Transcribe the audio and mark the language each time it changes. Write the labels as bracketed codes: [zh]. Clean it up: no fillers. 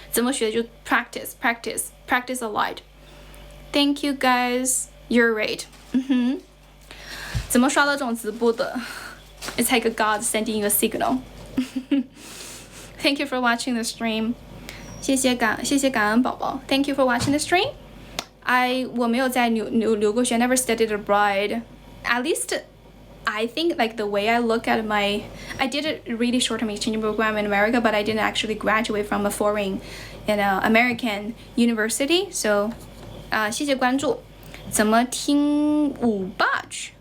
[zh] 怎么学就 [en] practice a lot. Thank you guys. You're right. [zh] 怎么刷到这种直播的 [en] It's like a God sending you a signal. Thank you for watching the stream. [zh] 谢谢感恩宝宝。 [en] Thank you for watching the stream. [zh] 我没有在留过学 [en] never studied abroad. At least I think the way I look at I did a really short-term exchange program in America, but I didn't actually graduate from a foreign, American university. [zh] So, 谢谢关注。怎么听五 batch?